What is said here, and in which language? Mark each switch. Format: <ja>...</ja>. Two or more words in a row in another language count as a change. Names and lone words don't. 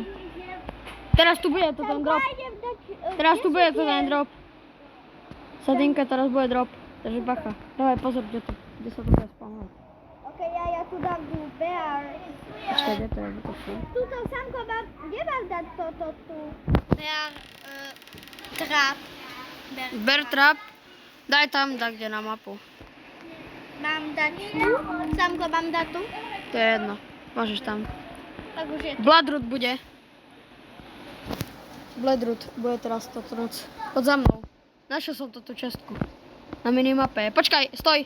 <sk>Teraz tu bude to ten drop. Teraz tu bude to ten drop. Sadinka, teraz bude drop. Takže bacha. Dávaj pozor, kde sa to bude spawnovať. Ok, ja tu dám tu bear. Počkaj, kde to je? Tuto, Samko, kde mám dať toto tu?</sk> <en>Bear, trap. Bear trap.</en> <sk>Daj tam, kde na mapu. Mám dať tu? Samko, mám dať tu? To je jedno. Môžeš tam. Tak už je tu. Bloodroot bude. Bloodroot bude teraz toto noc. Pod za mnou. Našiel som túto čestku. Na minimape. Počkaj, stoj.</sk>